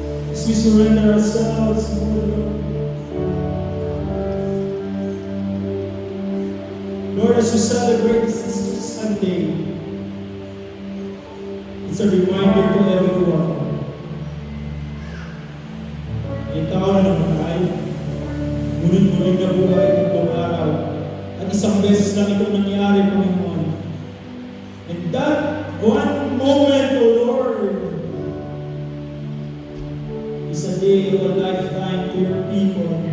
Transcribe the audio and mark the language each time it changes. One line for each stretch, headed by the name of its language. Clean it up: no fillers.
English: As we surrender ourselves before the Lord. Lord, as we celebrate this Easter Sunday, it's a reminder to everyone.
Filipino: May tao na namatay, ngunit-ngunit na buhay ng buong araw. At isang beses lang itong nangyari, Panginoon.
English: And that one moment, O Lord, is a day of a lifetime to Your people.